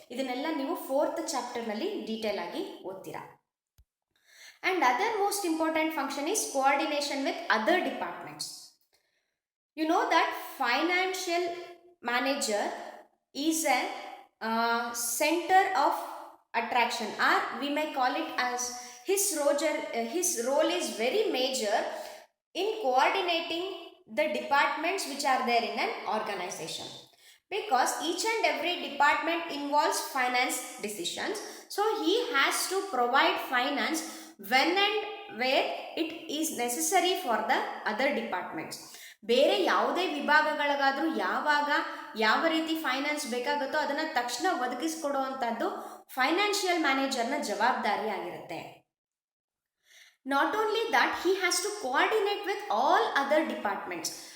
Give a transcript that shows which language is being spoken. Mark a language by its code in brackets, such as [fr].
[kn] ಇದನ್ನೆಲ್ಲ ನೀವು 4th ಚಾಪ್ಟರ್ನಲ್ಲಿ detail ಆಗಿ ಓದ್ತೀರಾ. [en] And other most important function is coordination with other departments. You know that financial manager is a center of attraction, or we may call it as his role is very major in coordinating the departments which are there in an organization. because each and every department involves finance decisions, so he has to provide finance when and where it is necessary for the other departments. [kn] ಬೇರೆ ಯಾವುದೇ ವಿಭಾಗಗಳಿಗಾದರೂ ಯಾವಾಗ ಯಾವ ರೀತಿ finance ಬೇಕಾಗುತ್ತೋ ಅದನ್ನು ತಕ್ಷಣ ಒದಗಿಸ್ಕೊಡುವಂಥದ್ದು financial ಮ್ಯಾನೇಜರ್ನ ಜವಾಬ್ದಾರಿ ಆಗಿರುತ್ತೆ. [en] Not only that, he has to coordinate with all other departments.